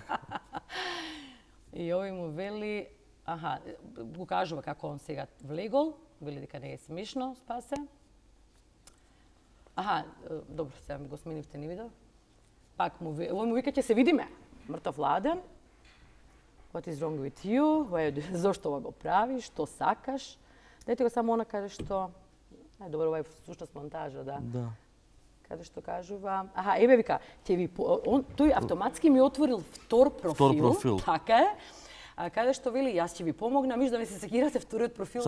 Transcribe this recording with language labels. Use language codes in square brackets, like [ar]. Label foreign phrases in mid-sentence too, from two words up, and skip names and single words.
[mk] И овој му вели, го кажува како он сега влегол, вели дека не е смешно, Спасе. Добро, сега ми го сменивте, не видов. Пак овој му вика, ќе се видиме. Мртов ладен. [en] What is wrong with you? [mk] Зошто ова го правиш? Што сакаш? Дајте го само она каже што... Добро, ова е всушност монтажа, да. Каде што кажува... Еве вика, тој автоматски ми отворил втор профил. Така е. Каде што вели, јас ќе ви помогнам, да не се секирате вториот профил.